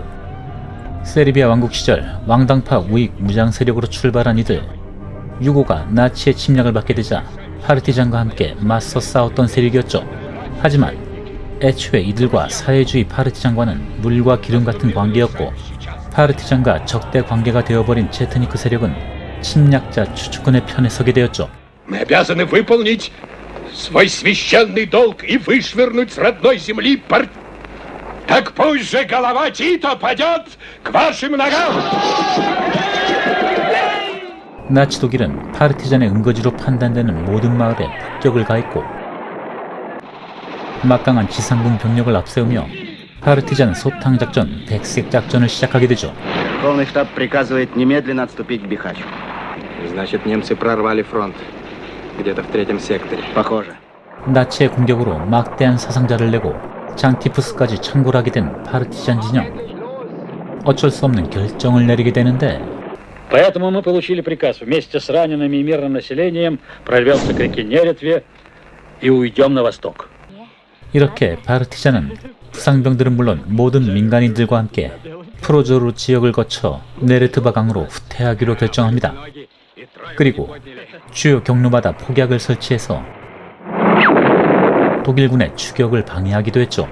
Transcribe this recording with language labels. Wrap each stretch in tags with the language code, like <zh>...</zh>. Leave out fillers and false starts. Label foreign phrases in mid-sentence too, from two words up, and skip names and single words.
<ko>세르비아 왕국 시절 왕당파 우익 무장 세력으로 출발한 이들, 유고가 나치의 침략을 받게 되자 파르티잔과 함께 맞서 싸웠던 세력이었죠. 하지만 애초에 이들과 사회주의 파르티잔과는 물과 기름 같은 관계였고, 파르티잔과 적대 관계가 되어버린 체트니크 세력은 침략자 추축군의 편에 서게 되었죠.</ko> <ru>Мы обязаны выполнить свой священный долг и вышвырнуть с родной земли Так пусть же голова Тита падет к вашим ногам!</ru> <ko>나치 독일은 파르티잔의 은거지로 판단되는 모든 마을에 폭격을 가했고, 막강한 지상군 병력을 앞세우며 파르티잔 소탕작전, 백색작전을 시작하게 되죠.</ko> <ru>Верховный штаб приказывает немедленно отступить к Бихачу. Значит, немцы прорвали фронт. Где-то в третьем секторе. Похоже.</ru> <ko>나치의 공격으로 막대한 사상자를 내고 장티푸스까지 창궐하게 된 파르티잔 진영. 어쩔 수 없는 결정을 내리게 되는데,</ko> <ru>Поэтому мы получили приказ вместе с ранеными и мирным населением прорвемся к реке Неретве и уйдем на восток.</ru> <ko>이렇게 파르티잔은 부상병들은 물론 모든 민간인들과 함께 프로조르 지역을 거쳐 네르트바 강으로 후퇴하기로 결정합니다. 그리고 주요 경로마다 폭약을 설치해서 독일군의 추격을 방해하기도 했죠.</ko>